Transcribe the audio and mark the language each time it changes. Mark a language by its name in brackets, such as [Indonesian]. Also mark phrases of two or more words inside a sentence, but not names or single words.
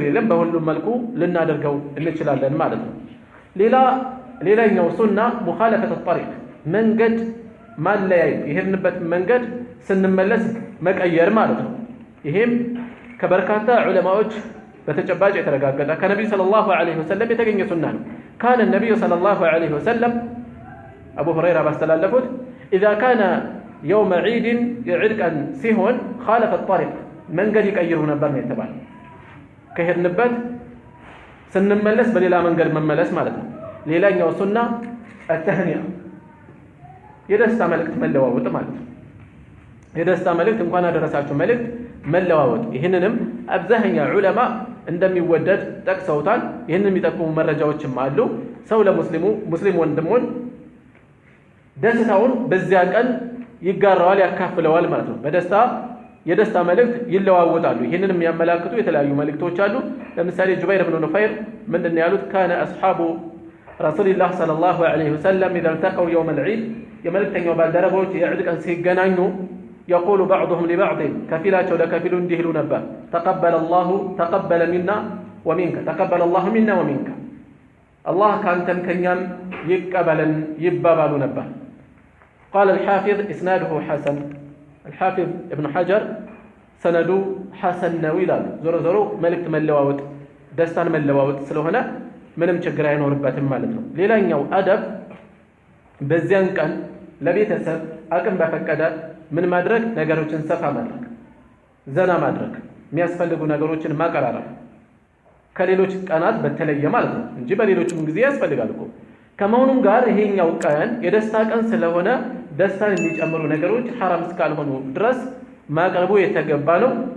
[Amharic] የለም በሁሉም መልኩ ልናደርገው እንችላለን ማለት ነው ሌላኛው ሱና [Arabic] مخالفة الطريق [Amharic] መንገድ ማለያየት ይሄንበት መንገድ ስንመለስ መቀየር ማለት ነው ይሄም ከበርካታ ዑለማዎች በተጨባጭ የተረጋገጠ ከነብዩ [Arabic] صلى الله عليه وسلم [Amharic] የተገኘ ሱና ነው ካነ ነብዩ [Arabic] صلى الله عليه وسلم [Amharic] አቡ ሁረይራ ባስተላለፉት [Arabic] اذا كان يوم عيد يعيد كان [Amharic] ሲሆን [Arabic] خالف الطريق [Amharic] መንገድ ይቀይሩ ነበር ነው የተባለው ከሄድንበት ስንመለስ በሌላ መንገድ መመለስ ማለት ነው ሌላኛው ሱና التهنئة የደስታ መልእክት መለዋወጥ ማለት ነው የደስታ መልእክት እንኳን አደረሳችሁ መልእክት መለዋወጥ ይሄንንም አብዛኛው ዑለማ እንደሚወደድ ጠቅሰውታል ይሄንን የሚጠቁሙ መረጃዎችም አሉ ሰው ሙስሊም ወንድሙን ደስታውን በዚያ ቀን ይጋራዋል ያካፍለዋል ማለት ነው የደስታ መልእክት ይለዋወጣሉ ይሄንንም የሚያመላክቱ የተለያዩ መልእክቶች አሉ ለምሳሌ ጁበይር ኢብኑ ኑፈይር ምንድነው ያሉት [Arabic] كان أصحاب رسول الله صلى الله عليه وسلم اذا التقوا يوم [Amharic] العيد የመልእክተኛው ባልደረቦች የዒድ ቀን ሲገናኙ [Arabic] يقول بعضهم لبعض [Amharic] كفيلاቸው ለከፊሉ እንዲህ ይሉ ነበር [Arabic] تقبل منا ومنك تقبل الله منا ومنك الله [Amharic] ካንተም ከኛም ይቀበለን ይባባሉ ነበር [Arabic] قال الحافظ اسناده حسن الحافظ ابن حجر سنده حسن [Amharic] ነው ይላሉ ዞሮ መልእክት መለዋወጥ ደስታን መለዋወጥ ስለሆነ ምንም ችግር አይኖርበትም ማለት ነው ሌላኛው አደብ በዚያን ቀን ለቤተሰብ አቅም በፈቀደ ምን ማድረግ ነገሮችን ሰፋ ማድረግ ዘና ማድረግ የሚያስፈልጉ ነገሮችን ማቀራረብ ከሌሎች ቀናት በተለየ ማለት ነው እንጂ በሌሎችም ጊዜ ያስፈልጋል እኮ ከመሆኑም ጋር ይሄኛው ቀን የደስታ ቀን ስለሆነ ደስታን የሚጨምሩ ነገሮች حرام እስካልሆኑ ድረስ ማቅረቡ የተገባ ነው